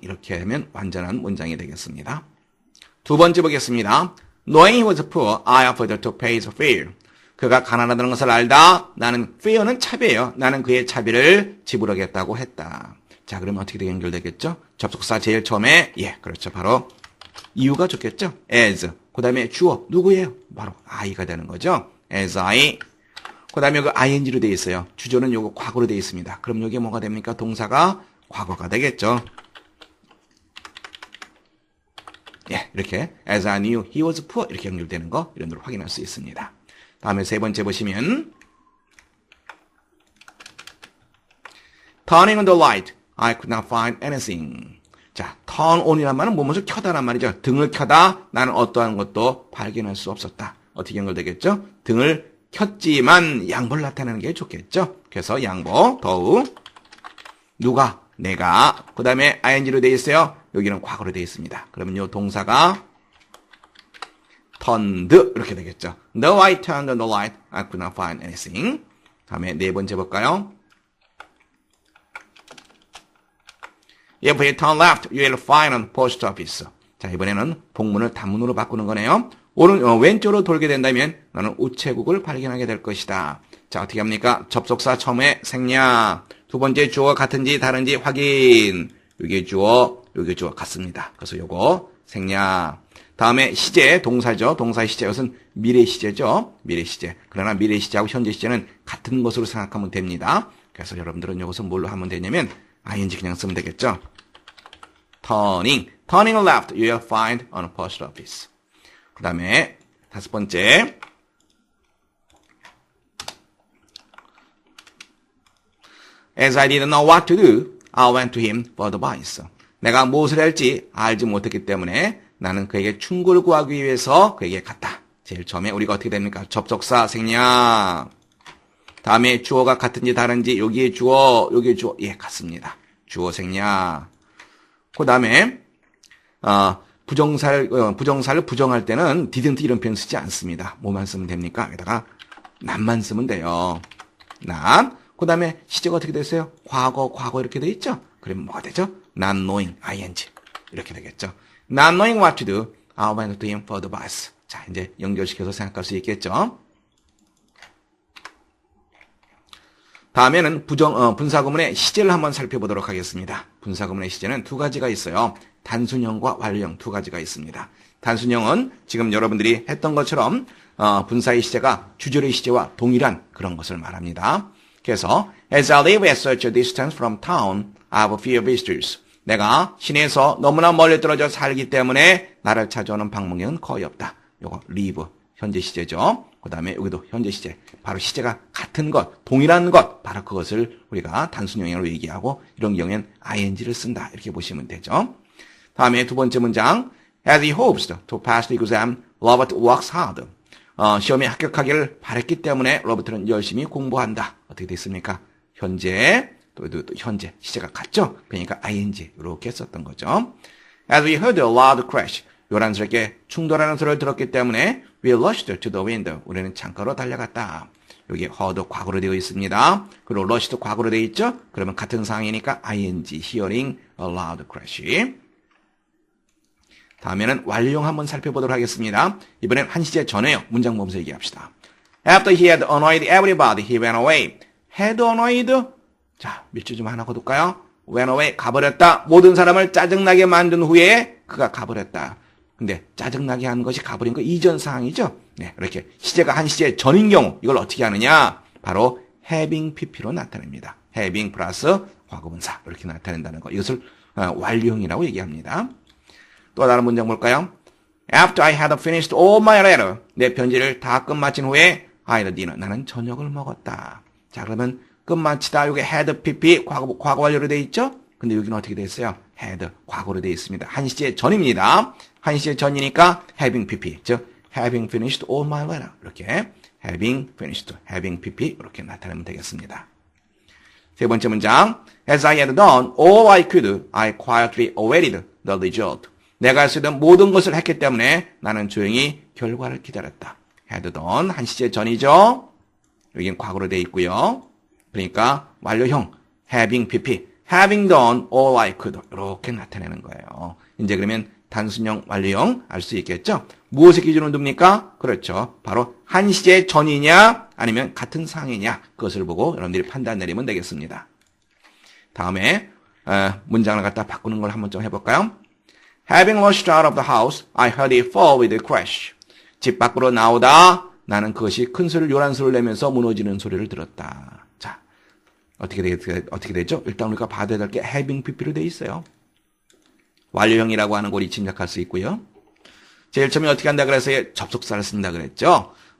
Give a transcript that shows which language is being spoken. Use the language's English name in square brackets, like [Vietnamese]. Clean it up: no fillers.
[Korean] 이렇게 하면 완전한 문장이 되겠습니다. 두 번째 보겠습니다. [English] Knowing he was poor, I offered to pay his fare. [Korean] 그가 가난하다는 것을 알다. 나는 fare는 차비예요. 나는 그의 차비를 지불하겠다고 했다. 자, 그러면 어떻게 연결되겠죠? 접속사 제일 처음에 그렇죠. 바로 이유가 좋겠죠? as. 그 다음에 주어 누구예요? 바로 I가 되는 거죠. as I. 그 다음에 여기 ing로 되어 있어요. 주조는 요거 과거로 되어 있습니다. 그럼 여기 뭐가 됩니까? 동사가 과거가 되겠죠. 예, 이렇게 [English] as I knew he was poor [Korean] 이렇게 연결되는 거 이런 걸 확인할 수 있습니다. 다음에 세 번째 보시면 [English] turning on the light, I could not find anything. [Korean] 자, turn on이란 말은 무엇을 켜다란 말이죠. 등을 켜다 나는 어떠한 것도 발견할 수 없었다. 어떻게 연결되겠죠? 등을 켰지만 양보를 나타내는 게 좋겠죠. 그래서 양보, 더욱 누가, 내가, 그 다음에 ing로 되어 있어요. 여기는 과거로 되어 있습니다. 그러면 이 동사가 turned 이렇게 되겠죠. [English] No, I turned on the light, I could not find anything. [Korean] 다음에 네 번째 볼까요? [English] If you turn left, you will find a post office. [Korean] 자, 이번에는 복문을 단문으로 바꾸는 거네요. 왼쪽으로 돌게 된다면 너는 우체국을 발견하게 될 것이다. 자, 어떻게 합니까? 접속사 처음에 생략. 두 번째 주어가 같은지 다른지 확인. 여기 주어, 여기 주어 같습니다. 그래서 요거 생략. 다음에 시제, 동사죠. 동사의 시제, 이것은 미래 시제죠. 미래 시제. 그러나 미래 시제하고 현재 시제는 같은 것으로 생각하면 됩니다. 그래서 여러분들은 이것을 뭘로 하면 되냐면 ing 그냥 쓰면 되겠죠. [English] turning left, you will find on a post office. [Korean] 그 다음에 다섯 번째 [English] As I didn't know what to do, I went to him for advice. [Korean] 내가 무엇을 할지 알지 못했기 때문에 나는 그에게 충고를 구하기 위해서 그에게 갔다. 제일 처음에 우리가 어떻게 됩니까? 접속사 생략. 다음에 주어가 같은지 다른지 여기에 주어, 여기에 주어. 예, 같습니다. 주어 생략. 그 다음에 부정사를 부정할 때는 didn't 이런 표현 쓰지 않습니다. 뭐만 쓰면 됩니까? 여기다가 not만 쓰면 돼요. [English] not. [Korean] 그 다음에 시제가 어떻게 됐어요? 과거 이렇게 돼 있죠? 그러면 뭐가 되죠? [English] not knowing, [Korean] ing. 이렇게 되겠죠. [English] not knowing what to do, I went to him for advice. [Korean] 자, 이제 연결시켜서 생각할 수 있겠죠? 다음에는 분사구문의 시제를 한번 살펴보도록 하겠습니다. 분사구문의 시제는 두 가지가 있어요. 단순형과 완료형 두 가지가 있습니다. 단순형은 지금 여러분들이 했던 것처럼 분사의 시제가 주절의 시제와 동일한 그런 것을 말합니다. 그래서 [English] As I live at such a distance from town, I have few visitors. [Korean] 내가 시내에서 너무나 멀리 떨어져 살기 때문에 나를 찾아오는 방문객은 거의 없다. 요거 live 현재 시제죠. 그 다음에 여기도 현재 시제. 바로 시제가 같은 것, 동일한 것. 바로 그것을 우리가 단순형으로 얘기하고 이런 경우에는 ing를 쓴다. 이렇게 보시면 되죠. 다음에 두 번째 문장. [English] As he hopes to pass the exam, Robert works hard. [Korean] 시험에 합격하기를 바랬기 때문에 로버트는 열심히 공부한다. 어떻게 됐습니까? 현재, 또 현재 시제가 같죠? 그러니까 ing 이렇게 썼던 거죠. [English] As we heard a loud crash. [Korean] 요란스럽게 충돌하는 소리를 들었기 때문에 [English] we rushed to the window. [Korean] 우리는 창가로 달려갔다. 여기 heard 과거로 되어 있습니다. 그리고 rush도 과거로 되어 있죠? 그러면 같은 상황이니까 [English] ing, hearing a loud crash. [Korean] 다음에는 완료형 한번 살펴보도록 하겠습니다. 이번엔 한 시제 전에요. 문장 보면서 얘기합시다. [English] After he had annoyed everybody, he went away. had annoyed? [Korean] 자, 밑줄 좀 하나 거둘까요? [English] went away, [Korean] 가버렸다. 모든 사람을 짜증나게 만든 후에 그가 가버렸다. 근데 짜증나게 한 것이 가버린 거 이전 상황이죠? 네, 이렇게 시제가 한 시제 전인 경우 이걸 어떻게 하느냐? 바로 having pp로 나타냅니다. having 플러스 과거분사 이렇게 나타낸다는 거. 이것을 완료형이라고 얘기합니다. 또 다른 문장 볼까요? [English] After I had finished all my letter, [Korean] 내 편지를 다 끝마친 후에 [English] I had dinner, [Korean] 나는 저녁을 먹었다. 자, 그러면 끝마치다 여기 had pp 과거 완료로 돼 있죠? 근데 여기는 어떻게 돼 있어요? had 과거로 돼 있습니다. 한 시제 전입니다. 한 시제 전이니까 [English] having pp, [Korean] 즉 [English] having finished all my letter [Korean] 이렇게 [English] having finished, having pp [Korean] 이렇게 나타내면 되겠습니다. 세 번째 문장 [English] As I had done all I could, I quietly awaited the result. [Korean] 내가 할 수 있는 모든 것을 했기 때문에 나는 조용히 결과를 기다렸다. had done 한 시제 전이죠. 여기는 과거로 돼 있고요. 그러니까 완료형 [English] having pp, having done all I could [Korean] 이렇게 나타내는 거예요. 이제 그러면 단순형, 완료형 알 수 있겠죠? 무엇의 기준으로 둡니까? 그렇죠. 바로 한 시제 전이냐 아니면 같은 상황이냐 그것을 보고 여러분들이 판단 내리면 되겠습니다. 다음에 문장을 갖다 바꾸는 걸 한번 좀 해볼까요? [English] Having rushed out of the house, I heard it fall with a crash. [Korean] 집 밖으로 나오다 나는 그것이 큰 소리를 요란 소리를 내면서 무너지는 소리를 들었다. 자, 어떻게 되죠? 일단 우리가 봐야 될 게 having pp로 되어 있어요. 완료형이라고 하는 걸 우리 짐작할 수 있고요. 제일 처음에 어떻게 한다 그래서 접속사를 쓴다 그랬죠.